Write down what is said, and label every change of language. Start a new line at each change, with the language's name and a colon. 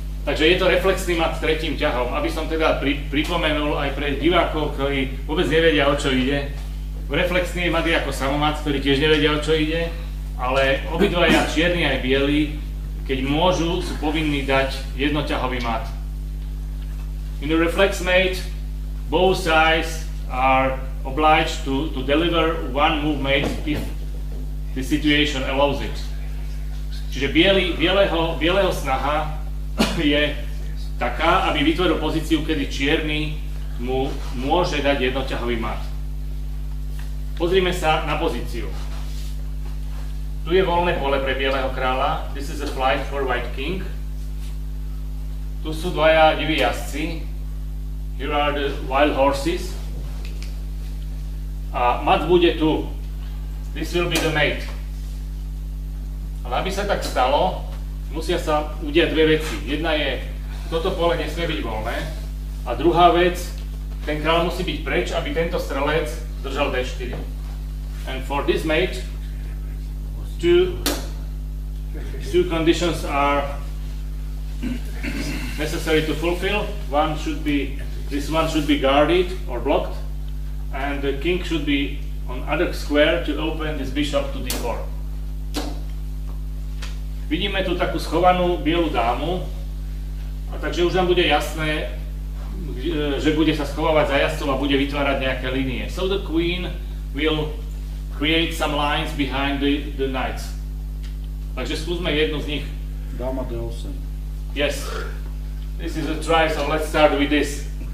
Slovak: Takže je to reflexný mat s tretím ťahom. Aby som teda pripomenul aj pre divákov, ktorí vôbec nevedia, o čo ide. Reflexný mat je ako samomat, ktorí tiež nevedia, o čo ide. Ale obidvaja čierni aj bieli, keď môžu, sú povinní dať jednoťahový mat.
English: In the reflex mate, both sides are obliged to deliver one move mate if the situation allows it.
Slovak: Čiže bieleho snaha je taká, aby vytvoril pozíciu, kedy čierny mu môže dať jednoťahový mat. Pozrime sa na pozíciu. Tu je voľné pole pre bieleho kráľa.
English: This is a flight for white king.
Slovak: Tu sú dvaja diví jazdci.
English: Here are the wild horses.
Slovak: A mat bude tu.
English: This will be the mate.
Slovak: Ale aby sa tak stalo, musia sa udiať dve veci. Jedna je, toto pole nesmie byť voľné. A druhá vec, ten kráľ musí byť preč, aby tento strelec držal D4.
English: And for this mate, two conditions are necessary to fulfill. This one should be guarded or blocked, and the king should be on other square to open this bishop to d4.
Slovak: Vidíme tu takú schovanú bielu dámu, a takže už nám bude jasné, že bude sa schovávať za jazdcov a bude vytvárať nejaké línie.
English: So the queen will create some lines behind the knights.
Slovak: Takže skúsme jednu z nich. Dáma D8.
English: Yes. This is a try, so let's start with this.